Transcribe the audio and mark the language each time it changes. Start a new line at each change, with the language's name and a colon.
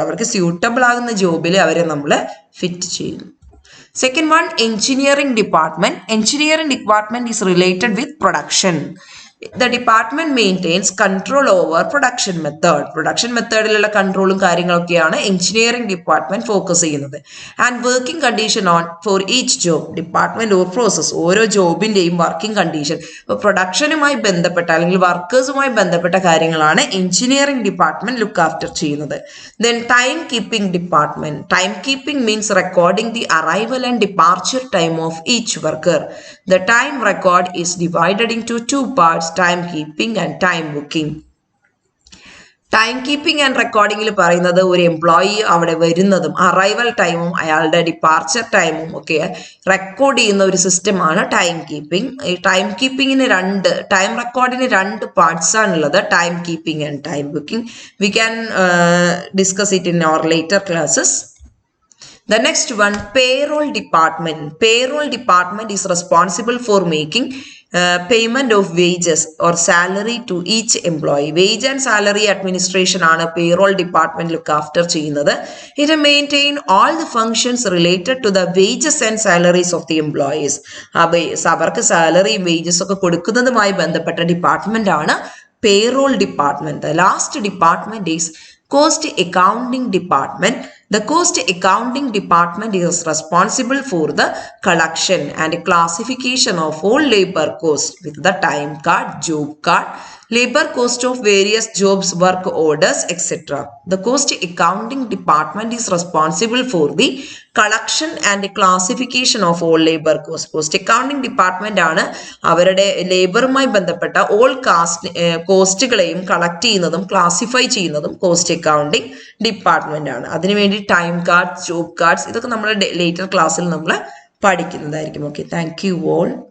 Malayalam: അവർക്ക് സ്യൂട്ടബിൾ ആകുന്ന ജോബിൽ അവരെ നമ്മൾ ഫിറ്റ് ചെയ്യുന്നു.
English: Second one, engineering department. Engineering department is related with production. The department maintains control over production method.
Malayalam: Production methodലുള്ള കൺട്രോളും കാര്യങ്ങളൊക്കെയാണ് engineering department focus ചെയ്യുന്നത്.
English: And working condition on for each job.
Malayalam: Department or process ഓരോ ജോബിന്റെയും working condition ഇപ്പോൾ പ്രൊഡക്ഷനുമായി ബന്ധപ്പെട്ട അല്ലെങ്കിൽ വർക്കേഴ്സുമായി ബന്ധപ്പെട്ട കാര്യങ്ങളാണ് engineering department look after ചെയ്യുന്നത്.
English: Then time keeping department. Time keeping means recording the arrival and departure time of each worker. The time record is divided into two parts, time keeping and time booking.
Malayalam: Time keeping and റെക്കോർഡിങ്ങിൽ പറയുന്നത് ഒരു employee അവിടെ വരുന്നതും arrival ടൈമും അയാളുടെ departure ടൈമും ഒക്കെ record ചെയ്യുന്ന ഒരു സിസ്റ്റമാണ് ടൈം കീപ്പിംഗ്. ഈ ടൈം കീപ്പിങ്ങിന് ടൈം റെക്കോർഡിന് രണ്ട് പാർട്സ് ആണുള്ളത്, time keeping and time booking.
English: We can discuss it in our later classes. The next one, payroll department. Payroll department is responsible for making payment of wages or salary to each employee. Wage and salary administration
Malayalam: ആണ്
English: payroll department look after ചെയ്യുന്നത്. It maintain all the functions related to the wages and salaries of the employees.
Malayalam: അവർക്ക് സാലറിയും wages ഒക്കെ കൊടുക്കുന്നതുമായി ബന്ധപ്പെട്ട department ആണ് payroll department.
English: The last department is cost accounting department. The cost accounting department is responsible for the collection and classification of all labor costs with the time card, job card, labor cost of various jobs, work orders, etc. The cost accounting department is responsible for the collection and classification of all labor costs.
Malayalam: Cost accounting department ആണ് അവരുടെ ലേബറുമായി ബന്ധപ്പെട്ട all കോസ്റ്റുകളെയും collect ചെയ്യുന്നതും classify ചെയ്യുന്നതും cost accounting department ആണ്. അതിനുവേണ്ടി time card, job cards ഇതൊക്കെ നമ്മുടെ later ക്ലാസ്സിൽ നമ്മൾ പഠിക്കുന്നതായിരിക്കും.
English: Okay, thank you all.